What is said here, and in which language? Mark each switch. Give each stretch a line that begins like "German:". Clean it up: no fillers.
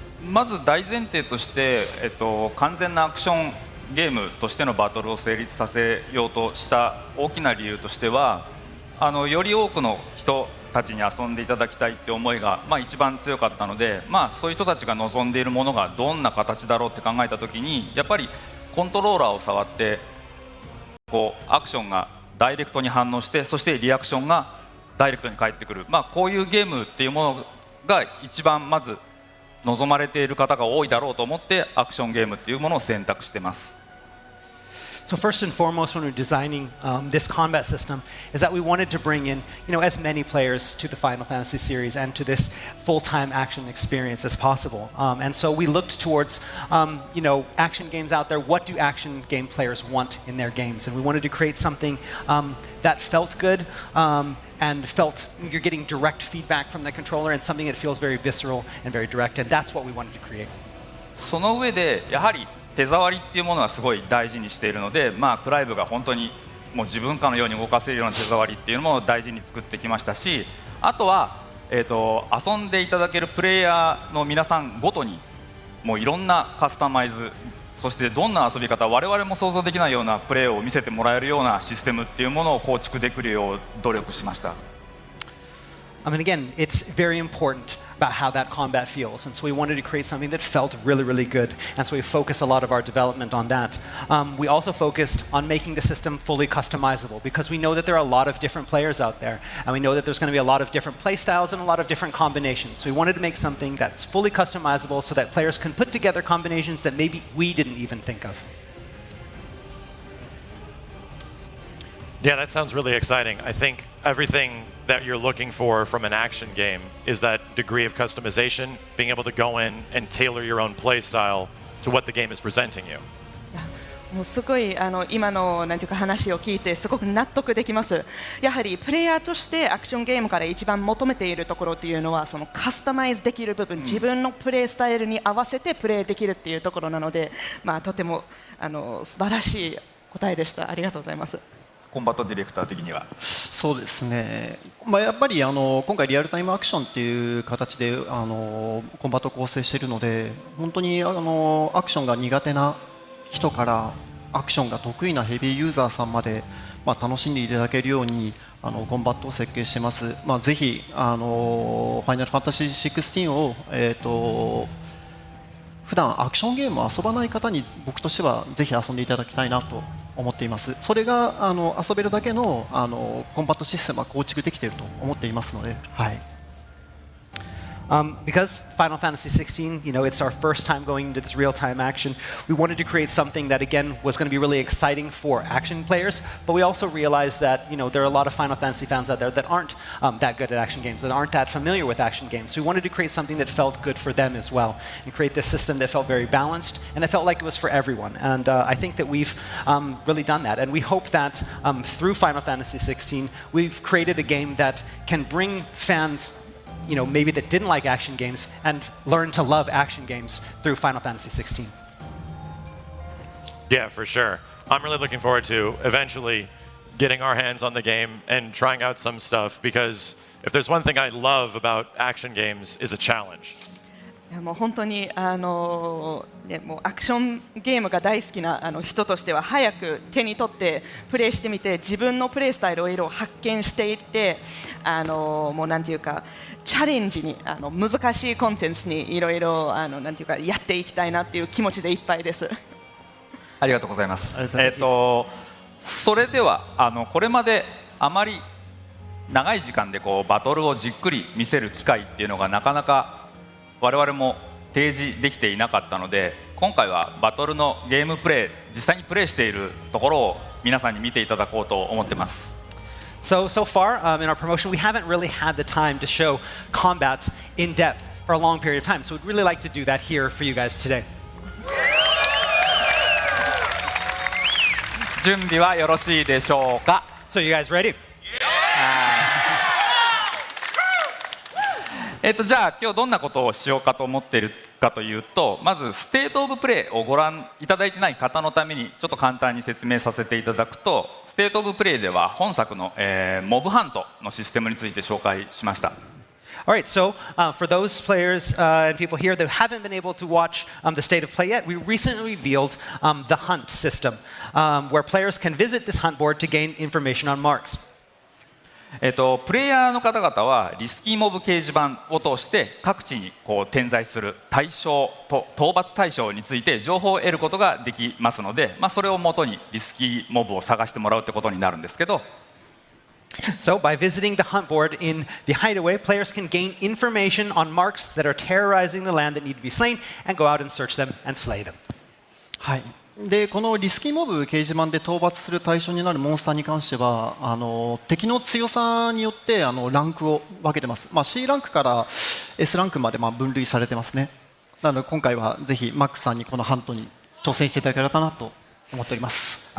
Japanese: まず大前提として、完全なアクションゲームとしてのバトルを成立させようとした大きな理由としてはより多くの人たちに遊んでいただきたいって思いが、一番強かったので、そういう人たちが望んでいるものがどんな形だろうって考えたときにやっぱりコントローラーを触ってこうアクションがダイレクトに反応してそしてリアクションがダイレクトに返ってくる、こういうゲームっていうものが一番まず望まれている方が多いだろうと思ってアクションゲームっていうものを選択してます。
English: So first and foremost, when we're designing this combat system, is that we wanted to bring in, as many players to the Final Fantasy series and to this full-time action experience as possible. And so we looked towards, action games out there. What do action game players want in their games? And we wanted to create something that felt good and felt you're getting direct feedback from the controller and something that feels very visceral and very direct. And that's what we wanted to create.
Japanese: その上でやはり手触りっていうものはすごい大事にしているので、クライブが本当にもう自分かのように動かせるような手触りっていうのも大事に作ってきましたし、あとは、遊んでいただけるプレイヤーの皆さんごとにもういろんなカスタマイズ、そしてどんな遊び方、我々も想像できないようなプレーを見せてもらえるようなシステムっていうものを構築できるよう努力しました。
English: I mean, again, it's very important about how that combat feels. And so we wanted to create something that felt really, really good. And so we focused a lot of our development on that. We also focused on making the system fully customizable because we know that there are a lot of different players out there. And we know that there's going to be a lot of different play styles and a lot of different combinations. So we wanted to make something that's fully customizable so that players can put together combinations that maybe we didn't even think of. Yeah, that sounds really exciting. I think everything that you're looking for from an action game is that degree of customization, being able to go in and tailor your own play style to what the game is presenting you.
Japanese: もうすごい今のなんていうか話を聞いてすごく納得できます。やはりプレイヤーとしてアクションゲームから一番求めているところっていうのはそのカスタマイズできる部分、自分のプレイスタイルに合わせてプレイできるっていうところなので、とても素晴らしい答えでした。ありがとうございます。コンバットディレクター的にはそうですね、やっぱり今回リアルタイムアクションっていう形でコンバットを構成しているので、本当にアクションが苦手な人からアクションが得意なヘビーユーザーさんまで、楽しんでいただけるようにコンバットを設計してます。ぜひファイナルファンタジー16を、普段アクションゲームを遊ばない方に僕としてはぜひ遊んでいただきたいなと思っています。それが遊べるだけのコンバットシステムは構築できていると思っていますので、はい。
English: Because Final Fantasy XVI, it's our first time going into this real-time action, we wanted to create something that, again, was going to be really exciting for action players, but we also realized that, there are a lot of Final Fantasy fans out there that aren't that good at action games, that aren't that familiar with action games. So we wanted to create something that felt good for them as well, and create this system that felt very balanced, and it felt like it was for everyone. And I think that we've really done that, and we hope that through Final Fantasy XVI, we've created a game that can bring fans maybe that didn't like action games and learn to love action games through Final Fantasy 16. Yeah, for sure. I'm really looking forward to eventually getting our hands on the game and trying out some stuff, because if there's one thing I love about action games is a challenge.
Japanese: いやもう本当にもうアクションゲームが大好きな人としては早く手に取ってプレイしてみて自分のプレイスタイルをいろいろ発見していってもうなんていうかチャレンジに難しいコンテンツにいろいろなんていうかやっていきたいなっていう気持ちでいっぱいです。ありがとうございます。それではこれまであまり長い時間でバトルをじっくり見せる機会っていうのがなかなか我々も提示できていなかったので、今回はバトルのゲームプレイ実際にプレイしているところを皆さんに見ていただこうと思ってます。
English: So far in our promotion, we haven't really had the time to show combat in depth for a long period of time. So we'd really like to do that here for you guys today.
Japanese: 準備はよろしいでしょうか。
English: So you guys ready?
Japanese: じゃあ今日どんなことをしようかと思っているかというと、まずステートオブプレイをご覧いただいてない方のためにちょっと簡単に説明させていただくと、ステートオブプレイでは本作の、モブハントのシステムについて紹介しました。
English: Alright, so for those players and people here that haven't been able to watch the state of play yet, we recently revealed the hunt system, where players can visit this hunt board to gain information on marks.
Japanese: プレイヤーの方々はリスキーモブ掲示板を通して各地に点在する対象と討伐対象について情報を得ることができますので、それをもとにリスキーモブを探してもらうってことになるんですけど、
English: So by visiting the hunt board in the hideaway, players can gain information on marks that are terrorizing the land that need to be slain and go out and search them and slay them.
Japanese: はい。でこのリスキーモブ掲示板で討伐する対象になるモンスターに関しては敵の強さによってランクを分けてます。 C ランクから S ランクまで分類されてますね。なので今回はぜひマックスさんにこのハントに挑戦していただければなと思っております。